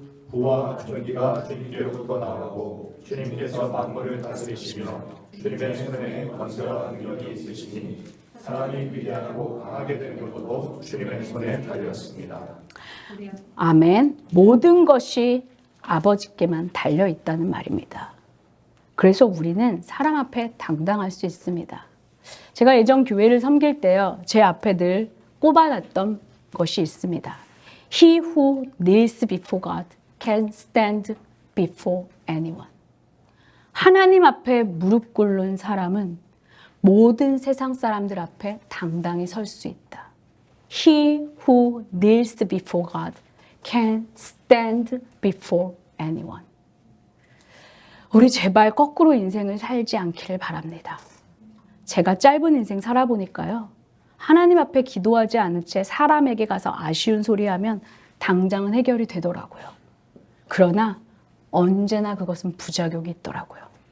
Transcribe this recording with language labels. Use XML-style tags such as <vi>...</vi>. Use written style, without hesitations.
<ko>부와 존귀가 주님께로부터 나오고 주님께서 만물을 다스리시며 주님의 손에 권세와 능력이 있으시니 사람이 위대하고 강하게 되는 것도 주님의 손에 달렸습니다. 아멘. 모든 것이 아버지께만 달려 있다는 말입니다. 그래서 우리는 사람 앞에 당당할 수 있습니다. 제가 예전 교회를 섬길 때요, 제 앞에 늘 꼽아놨던 것이 있습니다.</ko> <en>He who kneels before God can stand before anyone.</en> <ko>하나님 앞에 무릎 꿇는 사람은 모든 세상 사람들 앞에 당당히 설 수 있다.</ko> <en>He who kneels before God can stand before anyone.</en> <ko>우리 제발 거꾸로 인생을 살지 않기를 바랍니다. 제가 짧은 인생 살아보니까요, 하나님 앞에 기도하지 않은 채 사람에게 가서 아쉬운 소리 하면 당장은 해결이 되더라고요. 그러나 언제나 그것은 부작용이 있더라고요.</ko>